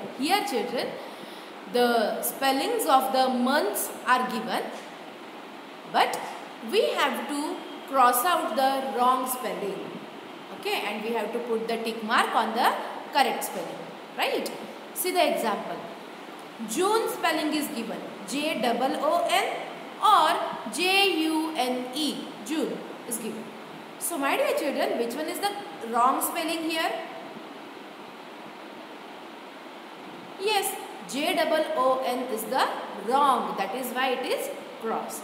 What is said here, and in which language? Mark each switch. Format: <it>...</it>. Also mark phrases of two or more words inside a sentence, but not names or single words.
<en>Here children, the spellings of the months are given, but we have to cross out the wrong spelling. Okay, and we have to put the tick mark on the correct spelling. Right? See the example. June spelling is given. J-O-O-N or J-U-N-E. June is given. So my dear children, which one is the wrong spelling here? Yes, J-O-O-N is the wrong. That is why it is crossed.</en>